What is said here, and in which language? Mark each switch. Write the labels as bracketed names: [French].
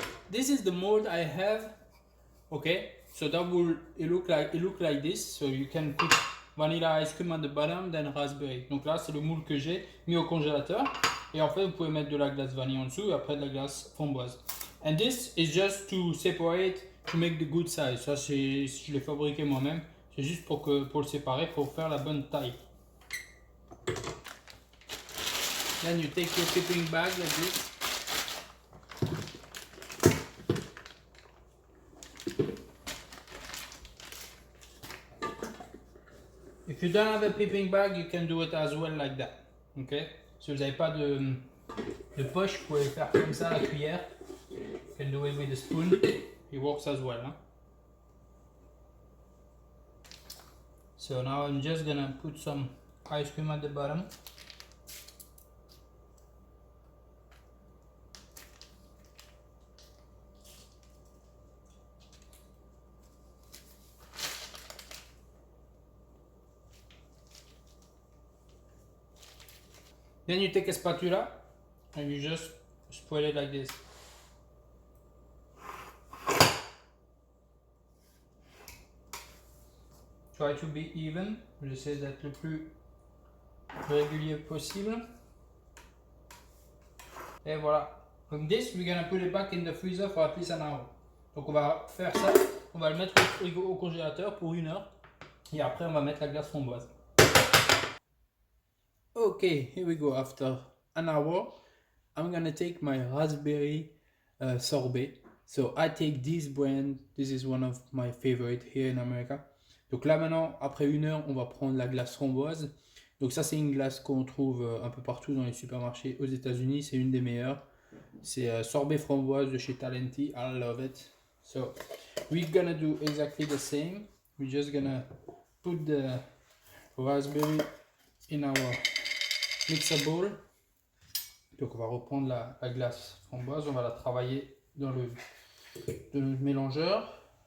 [English] This is the mold I have. Okay, so that will look like this. So you can put vanilla ice cream at the bottom, then raspberry. [French] Donc là, c'est le moule que j'ai mis au congélateur. Et en fait, vous pouvez mettre de la glace vanille en dessous et après de la glace framboise. [English] And this is just to separate, to make the good size. [French] Ça, je l'ai fabriqué moi-même. C'est juste pour le séparer, pour faire la bonne taille. [English] Then you take your piping bag like this. If you don't have a piping bag, you can do it as well like that. Okay? [French] Si vous n'avez pas de poche, vous pouvez faire comme ça la cuillère. [English] You can do it with a spoon. It works as well. Hein? So now I'm just gonna put some ice cream at the bottom. Then you take a spatula and you just spread it like this. Try to be even. [French] J'essaie d'être le plus régulier possible. Et voilà. [English] Like this, we're gonna put it back in the freezer for at least an hour. [French] Donc on va faire ça. On va le mettre au congélateur pour 1 heure. Et après on va mettre la glace framboise. [English] Okay, here we go. After an hour, I'm gonna take my raspberry sorbet. So I take this brand. This is one of my favorite here in America. [French] Donc là maintenant, après 1 heure, on va prendre la glace framboise. Donc ça c'est une glace qu'on trouve un peu partout dans les supermarchés aux États-Unis. C'est une des meilleures. C'est sorbet framboise de chez Talenti. [English] I love it. So we're gonna do exactly the same. We're just gonna put the raspberry in our mixer bowl. [French] Donc on va reprendre la glace framboise, on va la travailler dans le mélangeur.